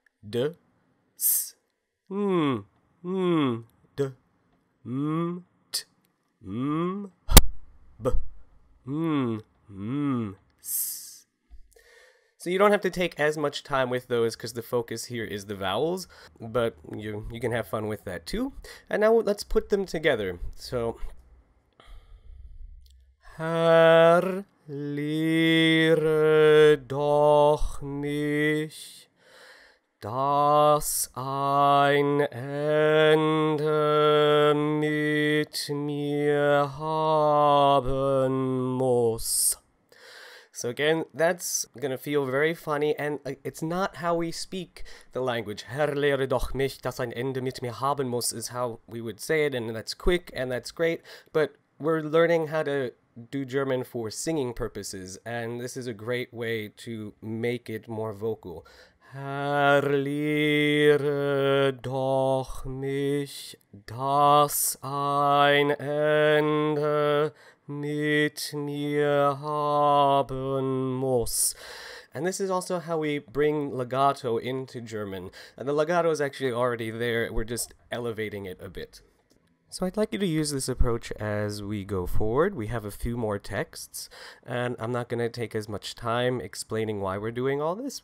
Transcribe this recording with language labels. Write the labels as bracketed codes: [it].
[en] D, S, D, T, B, S. So you don't have to take as much time with those because the focus here is the vowels, but you can have fun with that too. And now let's put them together. [de] So Herr, lehre doch mich, dass ein Ende mit mir haben muss. [en] So again, that's gonna feel very funny, and it's not how we speak the language. [de] Herr, lehre doch mich, dass ein Ende mit mir haben muss [en] is how we would say it, and that's quick, and that's great, but we're learning how to do German for singing purposes, and this is a great way to make it more vocal. [de] Herr, lehre doch mich, dass ein Ende mit mir haben muss. [en] And this is also how we bring legato into German. And the legato is actually already there, we're just elevating it a bit. So I'd like you to use this approach as we go forward. We have a few more texts, and I'm not going to take as much time explaining why we're doing all this.